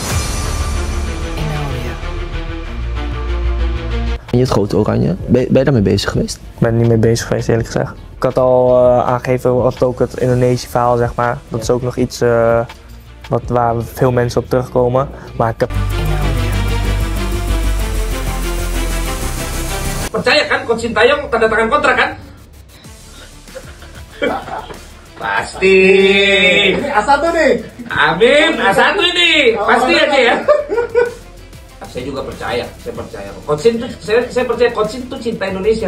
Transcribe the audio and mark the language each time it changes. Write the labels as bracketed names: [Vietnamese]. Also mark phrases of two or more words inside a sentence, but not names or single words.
[Dutch] Je het grote Oranje, ben je daarmee bezig geweest? Ik ben er niet mee bezig geweest, eerlijk gezegd. Ik had al aangegeven, wat ook het Indonesië verhaal, zeg maar. Dat is ook nog iets waar veel mensen op terugkomen. Maar ik heb... [Indonesian] Percaya kan Coach Sintayong tanda tangan kontrak kan? Pasti. Ini A1 nih. Amin, A1 ini. Pasti aja ya. Saya juga percaya, Coach Sin tuh, saya percaya Coach Sin tuh cinta Indonesia.